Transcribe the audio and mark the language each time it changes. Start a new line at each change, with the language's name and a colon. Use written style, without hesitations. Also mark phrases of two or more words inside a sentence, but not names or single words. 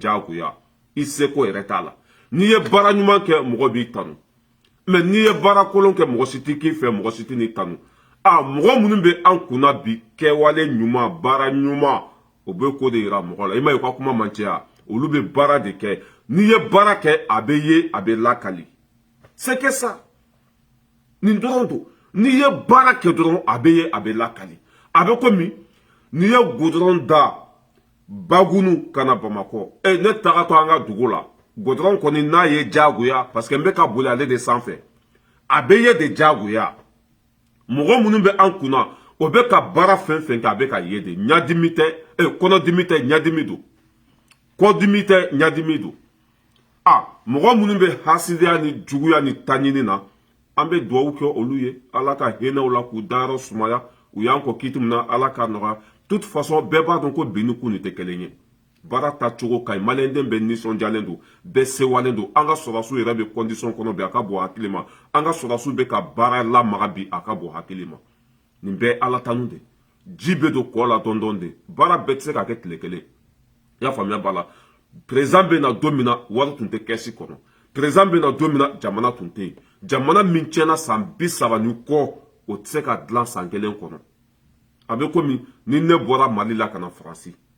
Bambara: diyagoya i seko yɛrɛ t'a la n'i ye baara ɲuman kɛ mɔgɔ b'i tanu mɛ n'i ye baara kolon kɛ mɔgɔ si tɛ k'i fɛ mɔgɔ si tɛ n'i tanu mɔgɔ minnu bɛ an kunna bi kɛwale ɲuman baara ɲuman o bɛ ko de yira mɔgɔ la i ma ye u ka kuma man caya olu bɛ baara de kɛ n'i ye baara kɛ a bɛ ye a bɛ lakali
French: c'est que ça
Bambara: nin dɔrɔn don n'i ye baara kɛ dɔrɔn a bɛ ye a bɛ lakali a bɛ komi n'i ye goudron da Bagunu ka na Bamakɔ ne tagatɔ an ka dugu la goudron kɔni n'a ye diyagoya
French: parce que
Bambara: n bɛ ka boli ale de sanfɛ a bɛ ye de diyagoya mɔgɔ minnu bɛ an kunna o bɛ ka baara fɛn fɛn kɛ a bɛ ka ye de ɲadimi tɛ kɔnɔdimi tɛ ɲadimi don kɔdimi tɛ ɲadimi don mɔgɔ minnu bɛ hasidiya ni juguya ni taɲini na an bɛ dugawu kɛ olu ye ala ka hinɛw la k'u dayɔrɔ sumaya u y'an kɔ kiiti min na ala ka nɔgɔya
French: toute façon
Bambara: bɛɛ b'a dɔn ko bi ni kun tɛ kelen ye baara tacogo ka ɲi maliyɛnden bɛɛ nisɔndiyalen don bɛɛ sewalen don an ka sɔrɔdasiw yɛrɛ bɛ condition kɔnɔ bi a ka bon hakili ma an ka sɔrɔdasiw bɛ ka baara lamaga bi a ka bon hakili ma nin bɛɛ ala tanu de ji bɛ don kɔ la dɔɔnin de baara bɛɛ tɛ se ka kɛ tile kelen i y'a faamuya b'a la président bɛ na don min na wari tun tɛ kɛsi kɔnɔ président bɛ na don min na jamana tun tɛ yen jamana min tiɲɛna san 30 ni kɔ o tɛ se ka dilan san kelen kɔnɔ a bɛ komi ni ne bɔra Mali la ka na Faransi